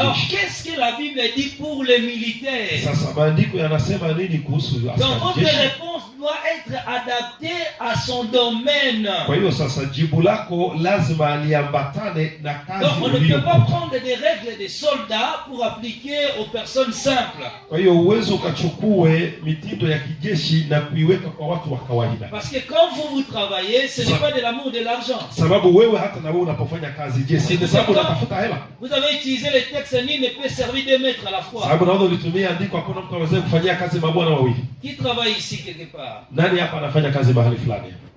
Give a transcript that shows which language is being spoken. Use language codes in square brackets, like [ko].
[fr] Alors qu'est-ce que la Bible dit pour les militaires? [sw] Sasa maandiko yanasema nini kuhusu askari jeshi? [fr] Donc votre réponse doit être adaptée à son domaine. [sw] Kwa hiyo sasa jibu lako lazima liambatane na kazi. [fr] Donc on ne peut pas prendre des règles des soldats pour appliquer aux personnes simples. [sw] Kwa hiyo uwezo ukachukue mitindo ya kijeshi na kuiweka kwa watu wa kawaida. [fr] Parce que quand vous travaillez, ce n'est pas de l'amour de l'argent. [sw] Sababu wewe hata na wewe unapofanya kazi jeshi ni sababu unatafuta hela. [fr] Vous avez utilisé les textes ni ne peut servir deux maîtres à la fois. [sw] Sababu naona ulitumia andiko hakuna mtu anaweza kufanyia kazi mabwana wawili. [fr] Qui travaille ici quelque part? [sw] Nani hapa anafanya kazi mahali fulani?